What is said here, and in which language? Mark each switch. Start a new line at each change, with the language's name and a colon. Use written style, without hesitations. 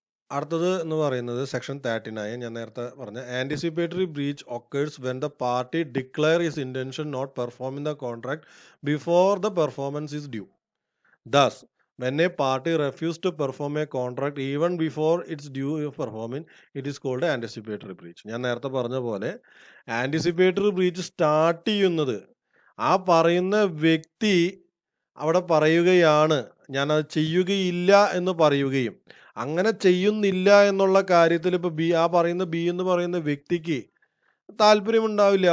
Malayalam: അടുത്തത് എന്ന് പറയുന്നത് സെക്ഷൻ 39. ഞാൻ നേരത്തെ പറഞ്ഞ
English: Anticipatory breach occurs when the party declare his intention not performing the contract before the performance is due. Thus when a party refuses to perform a contract even before its due of performing, it is called anticipatory breach.
Malayalam: ഞാൻ നേരത്തെ പറഞ്ഞ പോലെ anticipatory breach start ചെയ്യുന്നത് ആ പറയുന്ന വ്യക്തി അവിടെ പറയുകയാണ്, ഞാനത് ചെയ്യുകയില്ല എന്ന് പറയുകയും അങ്ങനെ ചെയ്യുന്നില്ല എന്നുള്ള കാര്യത്തിൽ ഇപ്പോൾ പറയുന്ന ബി എന്ന് പറയുന്ന വ്യക്തിക്ക് താല്പര്യമുണ്ടാവില്ല.